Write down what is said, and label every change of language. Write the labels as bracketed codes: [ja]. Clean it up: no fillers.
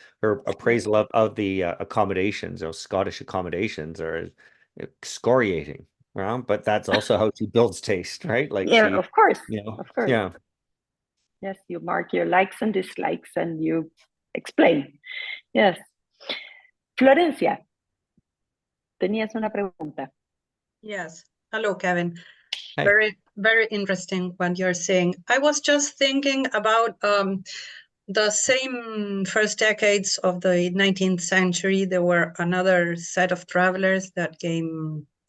[en] Her appraisal of the accommodations, those Scottish accommodations, are excoriating. Well, but that's also how she builds taste, right? Like, yeah, of course, you know, of course. Yeah. Yes, you mark your likes and dislikes and you explain. Yes. [es] Florencia, tenías una pregunta. [en] Yes. Hello, Kevin. Hi. Very, very interesting what you're saying. I was just thinking about the same first decades of the 19th century. There were another set of travelers that came.